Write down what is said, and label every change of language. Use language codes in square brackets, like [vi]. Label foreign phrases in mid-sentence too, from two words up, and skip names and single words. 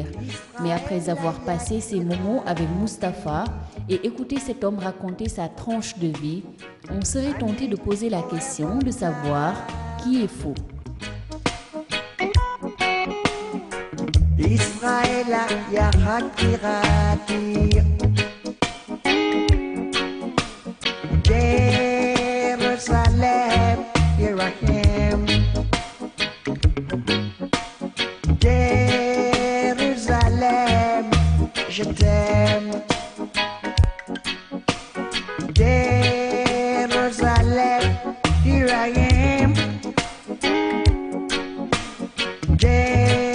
[fr] Mais après avoir passé ces moments avec Mustapha et écouté cet homme raconter sa tranche de vie, on serait tenté de poser la question de savoir qui est fou. [en] Israël ya hakirati Jerusalem, here I am. Jerusalem, [fr] je t'aime. [en] Jerusalem, here I am. Jerusalem.